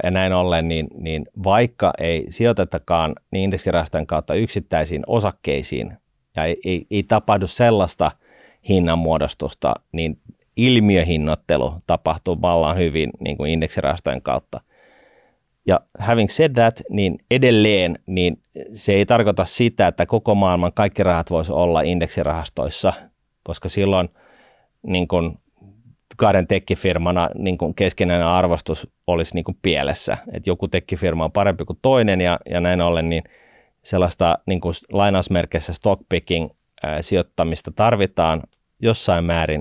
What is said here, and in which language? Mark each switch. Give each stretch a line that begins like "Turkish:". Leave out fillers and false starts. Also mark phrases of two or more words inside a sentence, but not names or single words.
Finnish: Ja näin ollen, niin vaikka ei sijoitetakaan niin indeksirahastojen kautta yksittäisiin osakkeisiin ja ei tapahdu sellaista hinnanmuodostusta, niin ilmiöhinnoittelu tapahtuu vallan hyvin niin kuin indeksirahastojen kautta.
English: Ja having said that,
Finnish: niin edelleen niin se ei tarkoita sitä, että koko maailman kaikki rahat voisi olla indeksirahastoissa, koska silloin niin kuin kahden tekkifirmana niin kuin keskinäinen arvostus olisi niin kuin pielessä. Että joku tekkifirma on parempi kuin toinen ja näin ollen niin sellaista niin kuin lainausmerkeissä
English: stock picking
Finnish: sijoittamista tarvitaan jossain määrin.